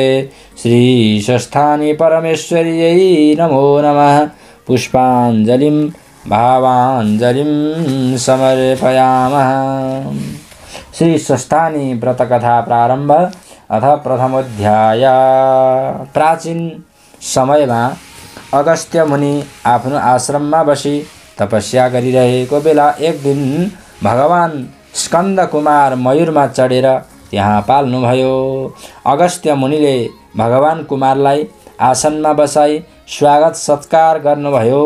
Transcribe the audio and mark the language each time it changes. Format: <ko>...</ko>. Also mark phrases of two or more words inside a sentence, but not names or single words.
<sa>श्रीस्वस्थानी परमेश्वर्यै नमो नमः। पुष्पाञ्जलिं भावाञ्जलिं समर्पयामः। श्रीस्वस्थानी व्रतकथा प्रारम्भ। अथ प्रथमोध्याय।</sa> <ne>प्राचीन समयमा अगस्त्य मुनि आफ्नो आश्रममा बसी तपस्या गरिरहेको बेला एक दिन भगवान स्कन्द कुमार मयूरमा चढेर त्यहाँ पाल्नुभयो। अगस्त्य मुनिले भगवान कुमारलाई आसनमा बसाई स्वागत सत्कार गर्नुभयो।</ne>